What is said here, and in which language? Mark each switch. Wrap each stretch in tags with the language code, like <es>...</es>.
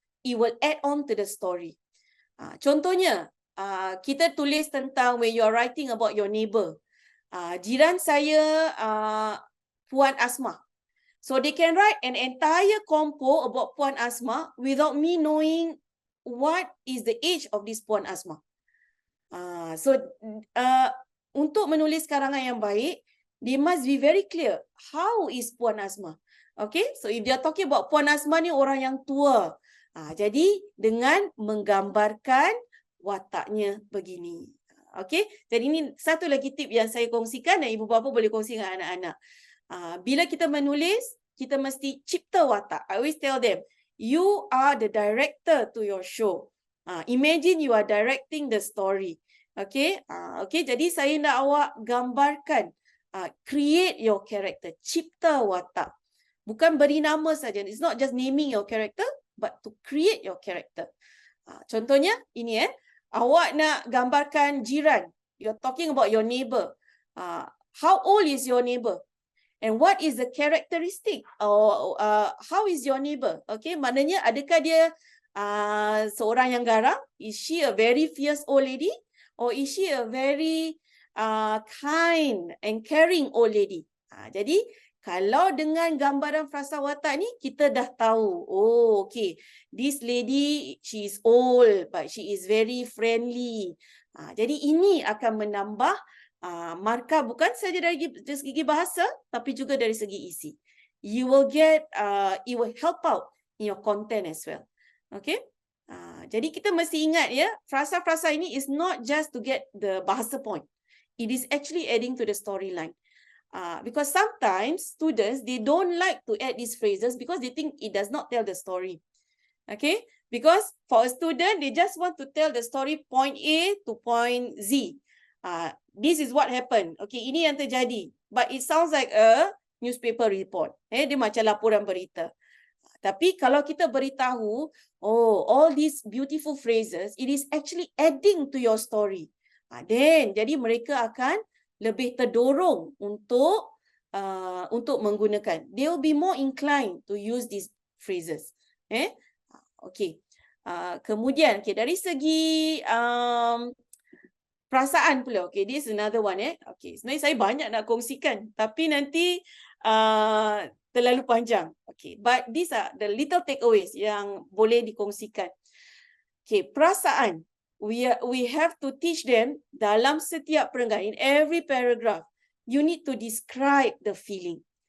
<en>It will add on to the story.</en> <ms>Contohnya, kita tulis tentang</ms> <en>when you are writing about your neighbor.</en> <ms>Jiran saya Puan Asma.</ms> <en>So they can write an entire compo about Puan Asma without me knowing what is the age of this Puan Asma. So</en> <ms>untuk menulis karangan yang baik,</ms> <en>they must be very clear. How is Puan Asma? Okay, so if they are talking about Puan Asma</en> <ms>ni orang yang tua. Jadi dengan menggambarkan wataknya begini. Okay, jadi ini satu lagi tip yang saya kongsikan dan ibu bapa boleh kongsi dengan anak-anak. Bila kita menulis, kita mesti cipta watak.</ms> <en>I always tell them, you are the director to your show. Imagine you are directing the story. Okay,</en> <ms>jadi saya nak awak gambarkan,</ms> <en>create your character,</en> <ms>cipta watak. Bukan beri nama saja.</ms> <en>It's not just naming your character, but to create your character.</en> <ms>Contohnya ini awak nak gambarkan jiran.</ms> <en>You're talking about your neighbor. How old is your neighbor? And what is the characteristic? Or how is your neighbor?</en> <ms>Okay, maknanya adakah dia seorang yang garang?</ms> <en>Is she a very fierce old lady? Or is she a very kind and caring old lady?</en> <ms>Jadi kalau dengan gambaran frasa watak ni, kita dah tahu. Oh, okay.</ms> <en>This lady, she is old, but she is very friendly.</en> <ms>Jadi ini akan menambah markah bukan saja dari segi bahasa, tapi juga dari segi isi.</ms> <en>You will get, it will help out in your content as well. Okay.</en> <ms>Jadi kita mesti ingat ya, frasa-frasa ini</ms> <en>is not just to get the bahasa point. It is actually adding to the storyline. Because sometimes students, they don't like to add these phrases because they think it does not tell the story. Okay, because for a student, they just want to tell the story point A to point Z. This is what happened. Okay,</en> <ms>ini yang terjadi.</ms> <en>But it sounds like a newspaper report.</en> <ms>Dia macam laporan berita. Tapi kalau kita beritahu,</ms> <en>oh, all these beautiful phrases, it is actually adding to your story.</en> <ms>Then jadi mereka akan lebih terdorong untuk menggunakan.</ms> <en>They will be more inclined to use these phrases. Okay.</en> <ms>Kemudian, dari segi perasaan pula.</ms> <en>Okay, this is another one.</en> <ms>Okay, sebenarnya saya banyak nak kongsikan, tapi nanti terlalu panjang.</ms> <en>Okay, but these are the little takeaways</en> <ms>yang boleh dikongsikan. Okay, perasaan.</ms> <en>We have to teach them</en> <ms>dalam setiap perenggan,</ms> <en>in every paragraph, you need to describe the feeling.</en>